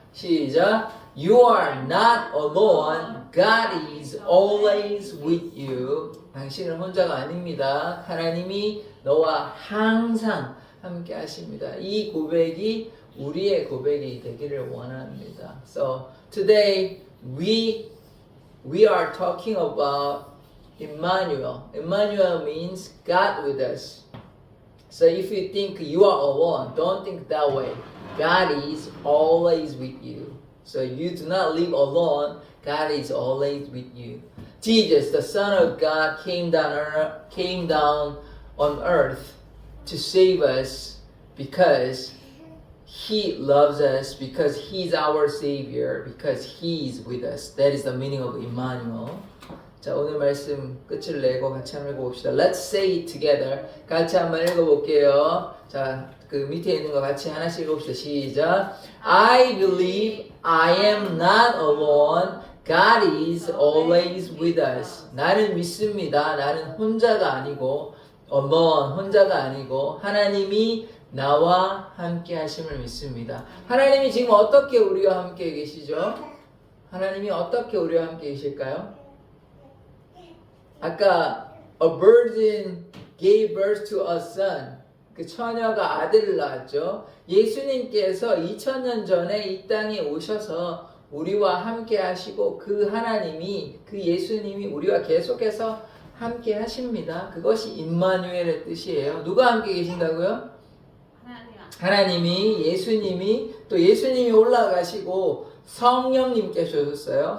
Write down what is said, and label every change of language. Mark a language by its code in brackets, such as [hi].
[ko] 시작. [en] You are not alone. God is always with you. [ko] 당신은 혼자가 아닙니다. 하나님이 너와 항상 함께 하십니다. 이 고백이 우리의 고백이 되기를 원합니다. [en] So today we are talking about Emmanuel. Emmanuel means God with us. So if you think you are alone, don't think that way. God is always with you. So you do not live alone. God is always with you. Jesus, the Son of God, came down on earth to save us because He loves us, because He's our Savior, because He is with us. That is the meaning of Emmanuel. [ko] 자, 오늘 말씀 끝을 내고 같이 한번 읽어봅시다. [en] Let's say it together. [ko] 같이 한번 읽어볼게요. 자, 그 밑에 있는 거 같이 하나씩 읽어봅시다. 시작. [en] I believe I am not alone. God is always with us. [ko] 나는 믿습니다. 나는 혼자가 아니고, alone, 혼자가 아니고, 하나님이 나와 함께 하심을 믿습니다. 하나님이 지금 어떻게 우리와 함께 계시죠? 하나님이 어떻게 우리와 함께 계실까요? [en] 아까 a virgin gave birth to a son. [ko] 그 처녀가 아들을 낳았죠. 예수님께서 2000년 전에 이 땅에 오셔서 우리와 함께 하시고 그 하나님이 그 예수님이 우리와 계속해서 함께 하십니다. 그것이 임마누엘의 뜻이에요. 누가 함께 계신다고요? 하나님이, 예수님이, 또 예수님이 올라가시고 성령님께서 오셨어요.